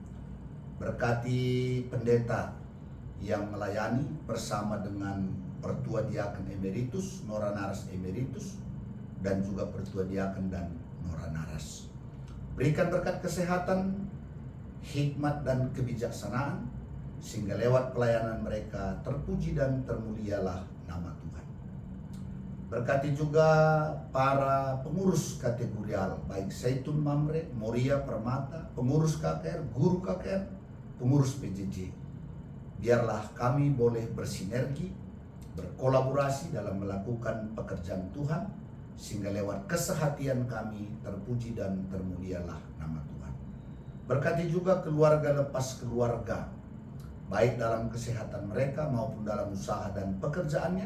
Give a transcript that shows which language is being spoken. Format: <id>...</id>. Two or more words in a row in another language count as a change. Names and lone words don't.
<id>Berkati pendeta yang melayani bersama dengan Pertua Diaken Emeritus, Nora Naras Emeritus, dan juga Pertua Diaken dan Nora Naras. Berikan berkat kesehatan, hikmat dan kebijaksanaan, sehingga lewat pelayanan mereka terpuji dan termulialah nama Tuhan. Berkati juga para pengurus kategorial, baik Zaitun Mamre, Moria Permata, pengurus KKR, guru KKR, pengurus PJJ. Biarlah kami boleh bersinergi, berkolaborasi dalam melakukan pekerjaan Tuhan, sehingga lewat kesehatian kami terpuji dan termulialah nama Tuhan. Berkati juga keluarga lepas keluarga, baik dalam kesehatan mereka maupun dalam usaha dan pekerjaannya.</id>